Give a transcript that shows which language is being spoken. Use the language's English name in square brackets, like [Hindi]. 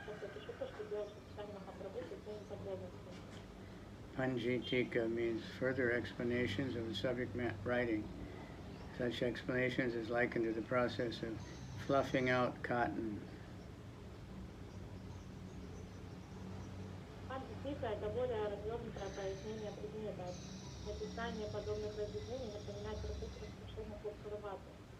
[Russian] Просто пишу то, что делал Чайтанья Махапрабху со всеми подробностями. [English] Panjitika means further explanations of the subject writing. Such explanations is likened to the process of fluffing out cotton. [Russian] Антипика – это более развернутое пояснение предмета. Написание подобных разъяснений напоминает процесс распушения хлопковой ваты.